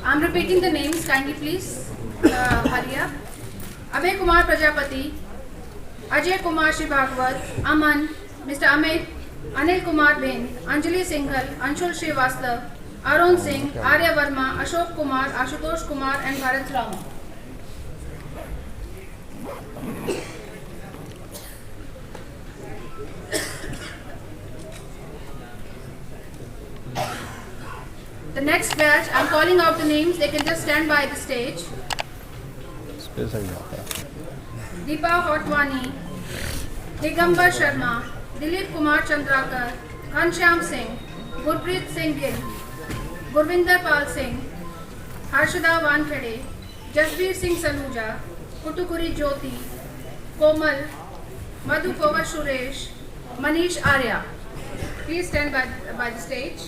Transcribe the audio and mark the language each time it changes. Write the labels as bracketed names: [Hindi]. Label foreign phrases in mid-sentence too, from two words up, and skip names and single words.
[English] repeating the names kindly please. Hurry up. Abhay Kumar Prajapati, Ajay Kumar Shivagwat, Aman, Mr. Amit, Anil Kumar Bin, Anjali Singhal, Anshul Srivastav, Arun Singh, Arya Verma, Ashok Kumar, Ashutosh Kumar and Bharat Rama. The next batch, I am calling out the names, they can just stand by the stage. Deepa Hotwani, Digambar Sharma, Dilip Kumar Chandrakar, Ghanshyam Singh, Gurpreet Singh Gill, Gurvinder Pal Singh, Harshada Wankhede, Jasbir Singh Saluja, Kutukuri Jyoti, Komal, Madhu Pawar Suresh, Manish Arya. Please stand by the stage.